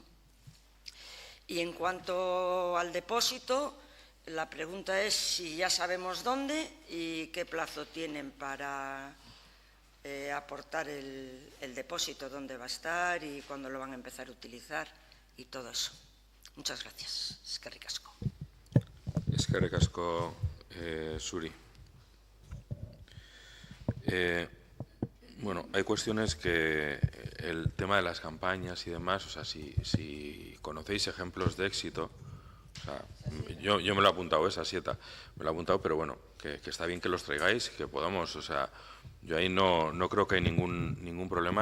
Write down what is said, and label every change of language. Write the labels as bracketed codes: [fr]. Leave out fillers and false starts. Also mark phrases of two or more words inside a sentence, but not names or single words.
[es] Y en cuanto al depósito, la pregunta es si ya sabemos dónde y qué plazo tienen para aportar el depósito, dónde va a estar y cuándo lo van a empezar a utilizar y todo eso. Muchas gracias. [eu] Eskerrik asko. Eskerrik asko, Suri. [es] Bueno, hay cuestiones que el tema de las campañas y demás, o sea, si conocéis ejemplos de éxito, o sea, yo me lo he apuntado, esa sieta, me lo he apuntado, pero bueno, que está bien que los traigáis, que podamos, o sea, yo ahí no creo que hay ningún problema.